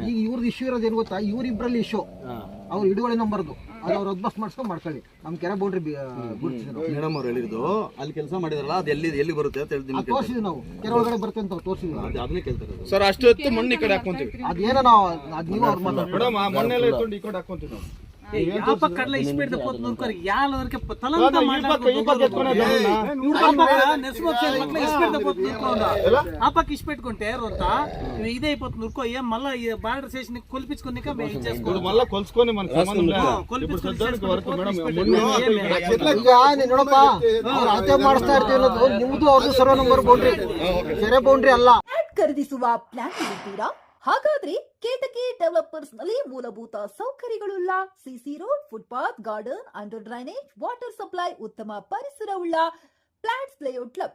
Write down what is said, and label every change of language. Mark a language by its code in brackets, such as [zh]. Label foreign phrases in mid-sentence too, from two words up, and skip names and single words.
[kn] ಈಗ ಇವ್ರದ್ದು ಇಶ್ಯೂ ಇರೋದು ಏನು ಗೊತ್ತಾ, ಇವ್ರಿಬ್ರಲ್ಲಿ ಇಶ್ಯೂ ಅವ್ರು ಹಿಡುವಳಿ ನಂಬರ್ದು ಅದು ಅವ್ರು ಅದ್ಬಸ್ ಮಾಡ್ಸ್ಕೊಂಡು ಮಾಡ್ಕೊಳ್ಳಿ. ನಮ್ ಕೆರೆ ಬೌಂಡ್ರಿ ಮೇಡಮ್ ಅವ್ರು ಹೇಳಿದ್ರು ಅಲ್ಲಿ ಕೆಲಸ ಮಾಡಿದ್ರಲ್ಲ, ಅದು ಎಲ್ಲಿ ಬರುತ್ತೆ ಅಂತ ಹೇಳ್ತೀನಿ. ತೋರಿಸಿದ್ವಿ ನಾವು, ಕೆರೆ ಒಳಗಡೆ ಬರುತ್ತೆ ಅಂತ ತೋರಿಸಿದ್ವಿ. ಅದನ್ನೇ ಕೇಳ್ತಾರೆ ಸರ್. ಅಷ್ಟು ಹೊತ್ತು ಮಣ್ಣು ಈ ಕಡೆ ಹಾಕೊಂತೀವಿ. ಅದೇನೋ ನಾವು ಅದ್ ನೀವು ಅವ್ರು ಮಾತಾಡ್ತಾರೆ. ಮಣ್ಣೆಲ್ಲ ಇಟ್ಕೊಂಡು ಈ ಕಡೆ ಹಾಕೊಂತೀವಿ ನಾವು. [te] ఇష్టపెట్టుకుంటే ఇదే అయిపోతుంది. ఊరుకో ఏం మళ్ళా [en] border station [te] కొలిపించుకుని మళ్ళీ కొలుసుకొని మనకు సంబంధం [kn] ನೋಡಪ್ಪ, ಅವ್ರು ಅಳತೆ ಮಾಡಿಸ್ತಾ ಇರ್ತೀವಿ ಅನ್ನೋದು ನಿಮ್ದು ಅವ್ರದ್ದು [en] survey number boundary, [kn] ಕೆರೆ ಬೌಂಡ್ರಿ ಅಲ್ಲ. ಖರೀದಿಸುವ ಪ್ಲಾನ್ ಇದ್ದೀರಾ? ಹಾಗಾದ್ರೆ ಕೇತಕಿ ಡೆವಲಪರ್ಸ್ ನಲ್ಲಿ ಮೂಲಭೂತ ಸೌಕರ್ಯಗಳುಳ್ಳ [en] CC road, footpath, garden, under drainage, water supply, [kn] ಉತ್ತಮ ಪರಿಸರವುಳ್ಳ [en] flats layout [kn] ಲಭ್ಯ.